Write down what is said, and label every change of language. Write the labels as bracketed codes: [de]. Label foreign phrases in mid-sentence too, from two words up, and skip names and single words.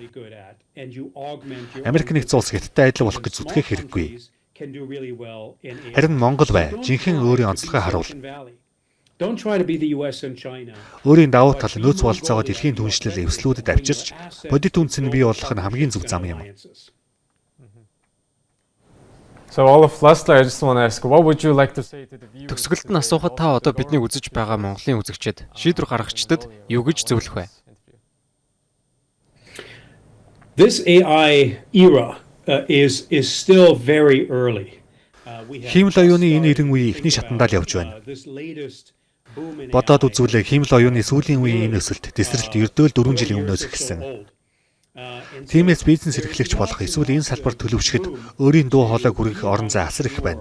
[mn] Америк нэгдсэн улс Хятадтай адил болох гэж зүтгэх хэрэггүй. Харин Монгол бай, жинхэнэ өөрийн онцлогоо харуул. Өөрийн давуу тал нөөц бололцоогоо дэлхийн түншлэл эвслүүдэд авчирч, бодит үндэс нь бий болгох нь хамгийн зөв зам юм. [en] So lastly, I just want to ask, what would you like to say to the viewers? [mn] Төгсгөлд нь асуухад та одоо бидний үзэж байгаа Монголын үзэгчид, шийдвэр гаргагчдад юу гэж зөвлөх вэ? [en] This AI era is still very early. [mn] Хиймэл оюуны энэ эрен үеийн эхний шатандаа л явж байна. Бодоод үзвэл хиймэл оюуны сүүлийн үеийн энэ өсөлт, дэсрэлт ердөөл 4 жилийн өмнөөс эхэлсэн. Тиймээс бизнес эрхлэгч болох эсвэл энэ салбарт төлөвчөд өөрийн дуу хоолойг хүргэх орон зай асар их байна.